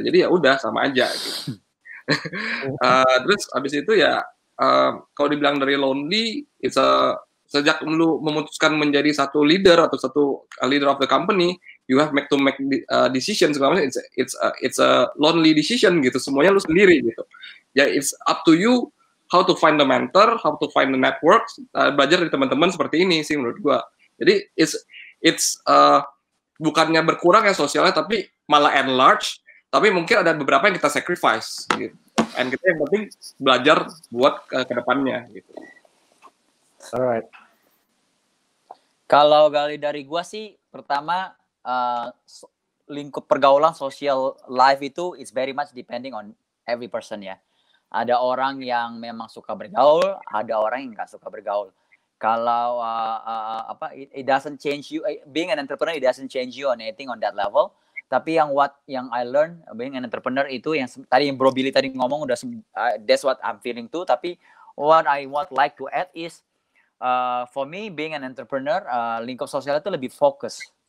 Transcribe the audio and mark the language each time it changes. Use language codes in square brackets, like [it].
[id] Jadi ya udah sama aja gitu. Terus abis itu ya kalau dibilang dari lonely, sejak lu memutuskan menjadi satu leader atau satu leader of the company, [en] you have to make decisions. It's a lonely decision [id] gitu. Semuanya lu sendiri gitu. [en] Ya it's up to you how to find the mentor, how to find the network. [id] Belajar dari teman-teman seperti ini sih menurut gua. Jadi it's bukannya berkurang ya sosialnya, tapi malah enlarge. Tapi mungkin ada beberapa yang kita sacrifice gitu. And kita yang penting belajar buat ke depannya gitu. [en] Alright. [id] Kalau dari gua sih, pertama lingkup pergaulan social life itu [en] is very much depending on every person [id] ya. Ada orang yang memang suka bergaul, ada orang yang nggak suka bergaul. Kalau [en] it doesn't change you, being an entrepreneur, it doesn't change you on anything on that level. [id] Tapi yang [en] I learn being an entrepreneur [id] itu yang tadi yang Bro Billy tadi ngomong udah [en] that's what I'm feeling too. [id] Tapi [en] what I like to add is for me being an entrepreneur, [id] lingkup sosial itu lebih fokus.